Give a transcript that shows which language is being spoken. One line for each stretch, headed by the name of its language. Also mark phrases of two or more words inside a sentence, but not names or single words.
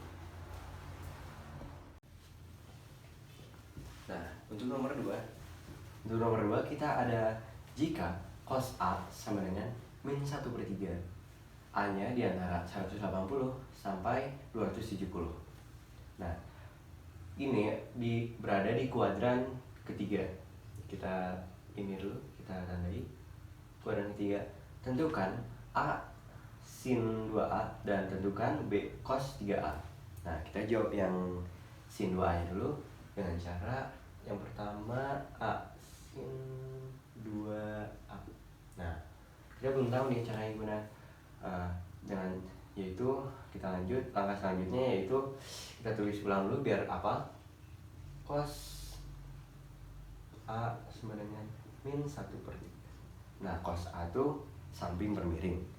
Indonesian: Nah untuk nomor 2, kita ada jika cos A sama dengan min 1/3, A nya di antara 180 sampai 270. Nah ini berada di kuadran ketiga. Kita ini dulu, kita tandai kuadran ketiga. Tentukan A sin 2A dan tentukan B cos 3A. Nah kita jawab yang sin 2A nya dulu dengan cara yang pertama A sin 2A. Nah kita belum tahu nih caranya gimana, yaitu kita lanjut langkah selanjutnya, yaitu kita tulis ulang dulu biar apa, cos A sama dengan min 1/3. Nah cos A itu samping per miring.